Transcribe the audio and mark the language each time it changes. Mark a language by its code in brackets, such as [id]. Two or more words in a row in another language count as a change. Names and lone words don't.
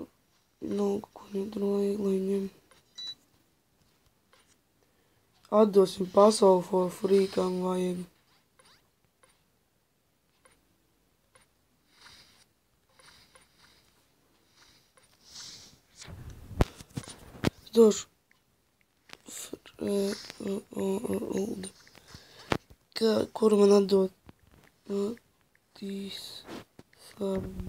[lv] Nav, ko viņam tur vajag, lai ņem. Atdosim pasauli [en] for free, [lv] kam vajag. Došu. Kuru man atdot? [en] This farm.